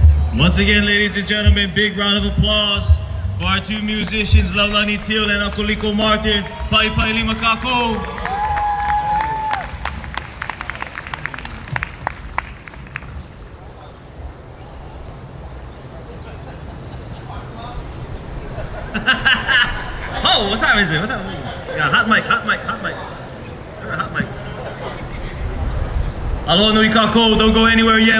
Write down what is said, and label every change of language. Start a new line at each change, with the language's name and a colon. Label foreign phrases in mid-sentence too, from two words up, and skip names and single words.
English: Once again, ladies and gentlemen, big round of applause for our two musicians, Iolani and Akoliko Martin.
Hawaiian: Pai lima kako.
English: Oh, what time is it? What time is it? Yeah, hot mic. Hot mic.
Hawaiian: Aloha nui kako,
English: don't go anywhere yet.